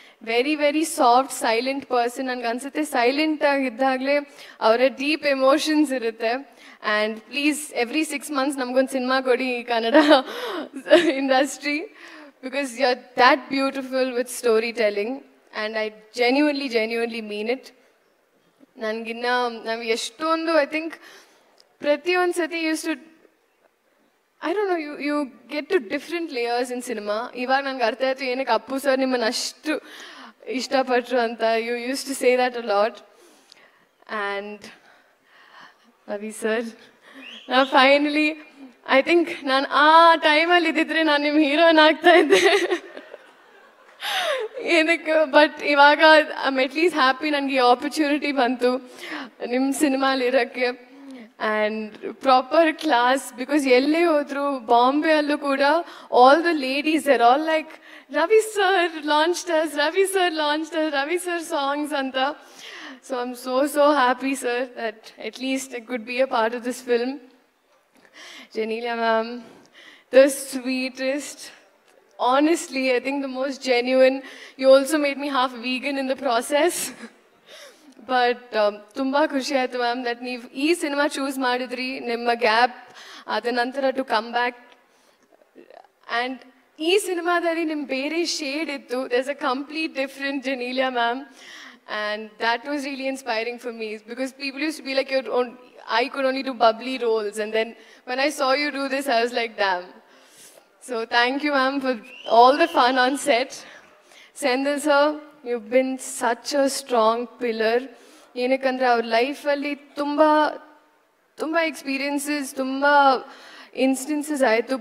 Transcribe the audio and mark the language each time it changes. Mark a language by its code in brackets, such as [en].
[en] Very soft silent person. [kn] ನನಗೆ ಅನ್ಸುತ್ತೆ silent ಆಗಿದ್ದಾಗಲೇ ಅವರ ಡೀಪ್ ಎಮೋಷನ್ಸ್ ಇರುತ್ತೆ. ಆ್ಯಂಡ್ ಪ್ಲೀಸ್ ಎವ್ರಿ 6 months ನಮಗೊಂದು ಸಿನಿಮಾ ಕೊಡಿ ಈ Kannada industry. [en] Because you are that beautiful with story telling. And I genuinely mean it. [kn] ನಾವು ಎಷ್ಟೊಂದು [en] I think ಪ್ರತಿಯೊಂದು ಸತಿ use to I don't know, you get to different layers in cinema. [kn] ಇವಾಗ ನನಗೆ ಅರ್ಥ ಆಯಿತು ಏನಕ್ಕೆ ಅಪ್ಪು ಸರ್ ನಿಮ್ಮನ್ನು ಅಷ್ಟು ಇಷ್ಟಪಟ್ಟರು ಅಂತ. [en] You use to say that a lot. [kn] And Ravi sir, ನಾನು ಫೈನಲಿ ಐ ಥಿಂಕ್ ನಾನು ಆ ಟೈಮಲ್ಲಿ ಇದ್ದಿದ್ರೆ ನಾನು ನಿಮ್ಮ ಹೀರೋಯಿನ್ ಆಗ್ತಾ ಇದ್ದೆ ಏನಕ್ಕೆ. ಬಟ್ ಇವಾಗ [en] I am at least happy [kn] ನನಗೆ ಈ ಆಪರ್ಚುನಿಟಿ ಬಂತು ನಿಮ್ಮ ಸಿನಿಮಾಲಿರೋಕ್ಕೆ. [en] And proper class. Because [kn] ಎಲ್ಲೇ ಹೋದ್ರು ಬಾಂಬೆ ಅಲ್ಲೂ ಕೂಡ [en] All the ladies are all like Ravi sir launched us, Ravi sir songs ಅಂತ. So I am so happy sir that at least I could be a part of this film. Genelia ma'am, the sweetest, honestly I think the most genuine. You also made me half vegan in the process. [kn] But ತುಂಬ ಖುಷಿ ಆಯಿತು ma'am that ನೀವು ಈ cinema choose ಮಾಡಿದ್ರಿ. ನಿಮ್ಮ gap ಅದ ನಂತರ to come back. And ಈ ಸಿನಿಮಾದಲ್ಲಿ ನಿಮ್ಮ ಬೇರೆ ಶೇಡ್ ಇತ್ತು. [en] There's a complete different Genelia ma'am. And that was really inspiring for me. Because people use to be like I could only do bubbly roles. And then when I saw you do this, I was like, damn. So thank you ma'am for all the fun on set. Sendil sir, you've been such a strong pillar. [kn] ಏನಕ್ಕಂದ್ರೆ ಅವ್ರ ಲೈಫಲ್ಲಿ ತುಂಬ experiences, ತುಂಬ instances ಆಯಿತು.